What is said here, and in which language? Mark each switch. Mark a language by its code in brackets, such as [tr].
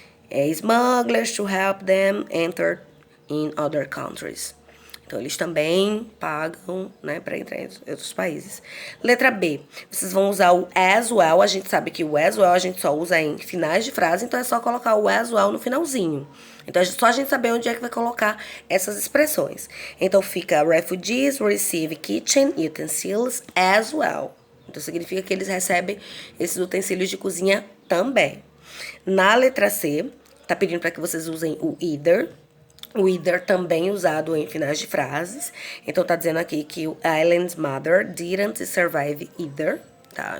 [en] Smugglers to help them enter in other countries. [pt] Então, eles também pagam, né, para entrar em outros países. Letra B, vocês vão usar o as well. A gente sabe que o as well a gente só usa em finais de frase, então é só colocar o as well no finalzinho. Então, é só a gente saber onde é que vai colocar essas expressões. Então, fica [en] refugees receive kitchen utensils as well. [pt] Então, significa que eles recebem esses utensílios de cozinha também. Na letra C, tá pedindo para que vocês usem o either. O either também usado em finais de frases. Então, tá dizendo aqui que o [en] Ellen's mother didn't survive either, [pt] tá?